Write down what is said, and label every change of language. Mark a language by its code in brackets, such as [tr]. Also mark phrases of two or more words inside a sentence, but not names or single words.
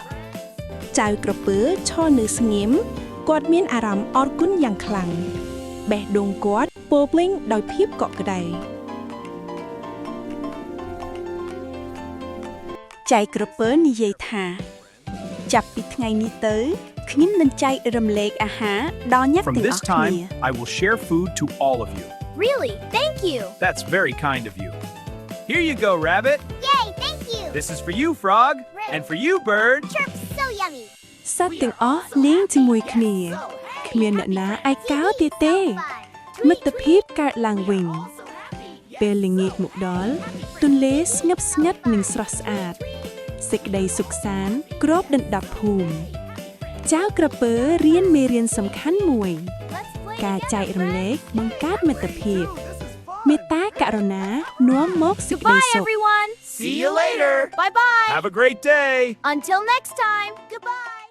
[km] ចៅក្រពើឈរនៅស្ងៀមគាត់មានអារម្មណ៍អរគុណយ៉ាងខ្លាំងបេះដូងគាត់ពោពេញដោយភាពកក់ក្ដៅចៅក្រពើនិយាយថាចាប់ពីថ្ងៃនេះទៅខ្ញុំនឹងចែករំលែកអាហារដល់អ្នក [en] From [km] ទាំងអ [en] this [km] ស់គ្នា [en] time, I will share food to all of you. Really? Thank you. That's very kind of you. Here you go, rabbit. Yay, thank you. This is for you, frog. And for you, bird. Chirp, so yummy. [km] សត្វទាំងអស់លេងជាមួយគ្នាគ្មានអ្នកណាឯកោទៀតទេមិត្តភាពកើតឡើងវិញពេលល្ងាចមកដល់ទន្លេស្ងឹបស្ងាត់និងស្រស់ស្អាតសេចក្តីសុខសាន្តគ្របដណ្ដប់ភូមិចៅក្រពើរៀនមេរៀនសំខាន់មួយ [en] Let's play [km] ការចែ [en] together, [km] ករំលែក [en] friends. [km] បង្កើតមិត្តភាពមេត្តាករុណានាំមកសេចក្តី [en] Goodbye, [km] សុខ [en] everyone. See you later. Bye bye. Have a great day. Until next time, goodbye.